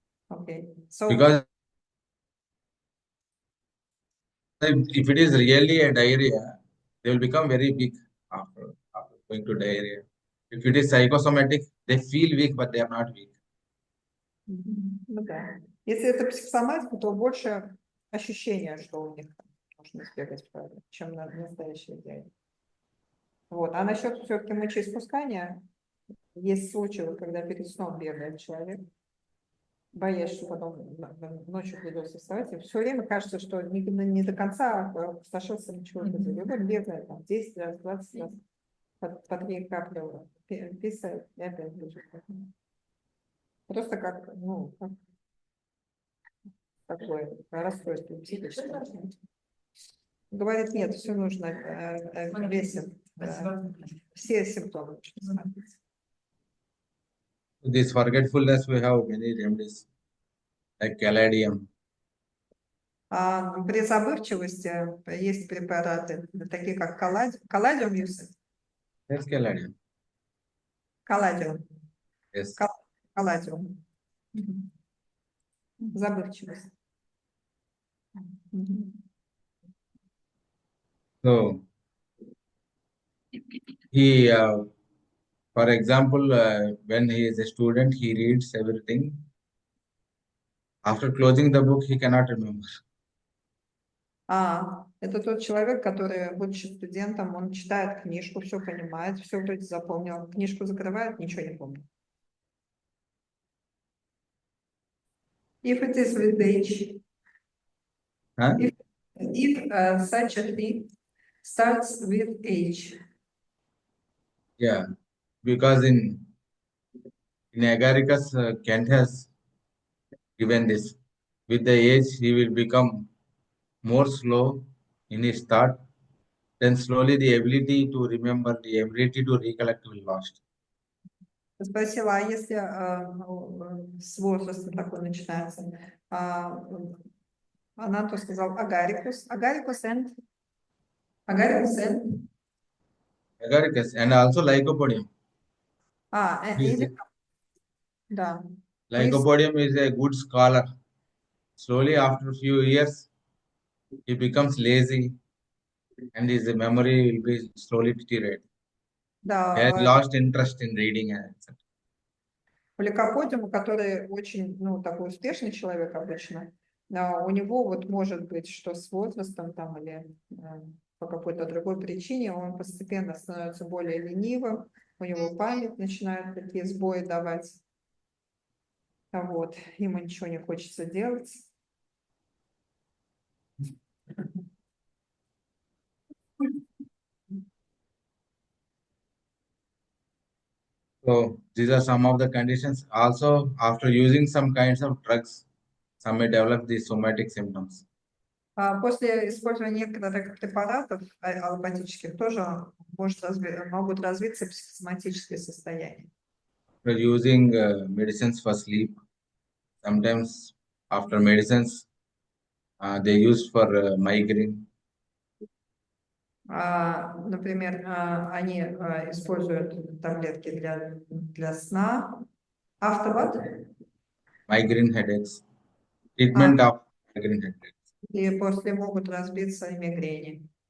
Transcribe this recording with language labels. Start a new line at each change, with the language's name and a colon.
English: Okay, so Because if it is really a diarrhea, they will become very weak after going to diarrhea. If it is psychosomatic, they feel weak, but they are not weak.
Russian: ну да. Если это психосоматика, то больше ощущения, что у них можно избегать, чем на настоящее дело. Вот. А насчет все-таки мочеиспускания, есть случаи, когда перед сном бегает человек, боясь, что потом ночью придется вставать, и все время кажется, что не до конца опустошился ничего. И вот бегает там 10 раз, 20 раз, по 3 капли писает, и опять бежит. Просто как, ну, как такое расстройство психическое. Говорит, нет, все нужно весит. Все симптомы.
English: This forgetfulness, we have many remedies like caladium.
Russian: При забывчивости есть препараты, такие как колладиум,
English: Yes, caladium.
Russian: колладиум,
English: Yes.
Russian: колладиум. Забывчивость.
English: So he, for example, when he is a student, he reads everything. After closing the book, he cannot remember.
Russian: Это тот человек, который, будучи студентом, он читает книжку, все понимает, все вроде запомнил. Книжку закрывает, ничего не помнит.
English: If it is with age, Huh? if such a thing starts with age. Yeah, because in Agaricus, Kant has given this. With the age, he will become more slow in his thought. Then slowly the ability to remember, the ability to recollect will lost.
Russian: Спросила, а если с возраста такой начинается? Она то сказала агарикус. Агарикус and?
English: Agaricus and also lycopodium.
Russian: Да.
English: Lycopodium is a good scholar. Slowly, after a few years, he becomes lazy and his memory will be slowly deteriorate. He has lost interest in reading.
Russian: Лейкоподиум, который очень, ну, такой успешный человек обычно, у него вот может быть, что с возрастом там или по какой-то другой причине он постепенно становится более ленивым, у него память начинает такие сбои давать. Вот, ему ничего не хочется делать.
English: So these are some of the conditions. Also, after using some kinds of drugs, some may develop these somatic symptoms.
Russian: После использования некоторых препаратов аллопатических тоже могут развиться психосоматические состояния.
English: After using medicines for sleep, sometimes after medicines, they use for migraine.
Russian: Например, они используют таблетки для сна.
English: After what? Migraine headaches. Treatment of migraine headaches.
Russian: И после могут разбиться и мигрени.